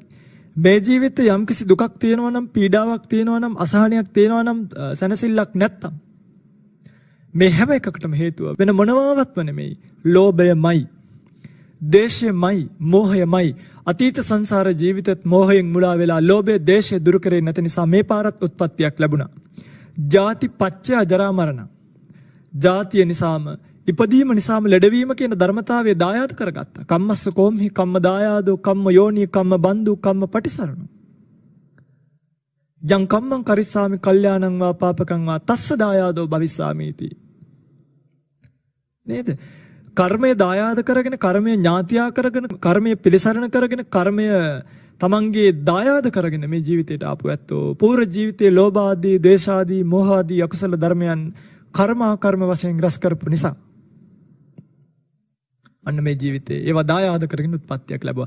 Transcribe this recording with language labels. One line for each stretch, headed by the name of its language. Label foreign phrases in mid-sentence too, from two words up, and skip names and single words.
Sinhala: මේ ජීවිතේ යම්කිසි දුකක් තියෙනවා නම් පීඩාවක් තියෙනවා නම් අසහනයක් තියෙනවා නම් සැනසෙල්ලක් නැත්තම් මේ හැම එකකටම හේතුව වෙන මොනවාවත්ම නෙමෙයි ලෝභයමයි දේශයමයි මෝහයමයි අතීත සංසාර ජීවිතත් මෝහයෙන් මුලා වෙලා ලෝභය දේශය දුරු කරේ නැති නිසා මේ පාරත් උත්පත්තියක් ලැබුණා.
Pali: ජාති පච්චය ජරා මරණ.
Sinhala: ජාතිය නිසාම ඉපදීම නිසාම ලැබවීම කියන ධර්මතාවය දායාද කරගත්තා.
Pali: කම්මස්ස කෝම්හි කම්ම දායාදෝ කම්ම යෝනි කම්ම බන්දු කම්ම පටිසරණ. යං කම්මං කරිස්සාමි කල්යාණං වා පාපකං වා තස්ස දායාදෝ භවිස්සාමීති.
Sinhala: නේද? කර්මය දායාද කරගෙන කර්මය ඥාතියා කරගෙන කර්මය පිළිසරණ කරගෙන කර්මය තමන්ගේ දායාද කරගෙන මේ ජීවිතයට ආපු ඇත්තෝ පූර්ව ජීවිතයේ ලෝභ ආදී ද්වේෂ ආදී මෝහ ආදී අකුසල ධර්මයන් කර්ම වශයෙන් රැස් කරපු නිසා අන්න මේ ජීවිතේ ඒවා දායාද කරගෙන උත්පත්තියක් ලැබුවා.